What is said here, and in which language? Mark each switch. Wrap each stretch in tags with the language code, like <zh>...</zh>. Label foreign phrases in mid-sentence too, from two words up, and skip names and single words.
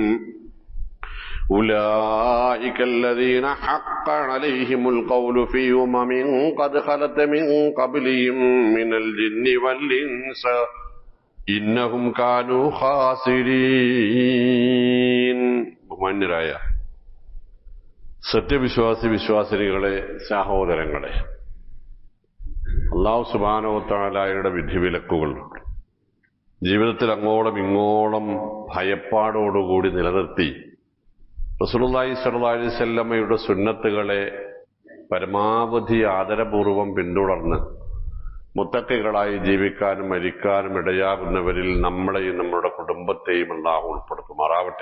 <ar>أولئك الذين حق عليهم القول في قد خلت من قبلهم من الجن والإنس إنهم كانوا</ar> <ml>خاسرين ബഹുമാന്യരായ വിശ്വാസിനികളെ സഹോദരങ്ങളെ,</ml> <ar>الله سبحانه و</ar> <ml>തആലയുടെ വിധിവിലക്കുകൾ ജീവിതത്തിൽ അങ്ങോളം ഇങ്ങോളം ഭയപ്പാടോടുകൂടി നിലനിർത്തി</ml> <ar>رسول الله صلى الله عليه وسلم</ar> <ml>സുന്നത്തുകളെ പരമാവധി ആദരപൂർവം പിന്തുടർന്ന് മുത്തഖികളായി ജീവിക്കാനും മരിക്കാനും ഇടയാകുന്നവരിൽ നമ്മളെയും നമ്മുടെ കുടുംബത്തെയും അല്ലാഹു ഉൾപ്പെടുത്തുമാറാവട്ടെ.</ml>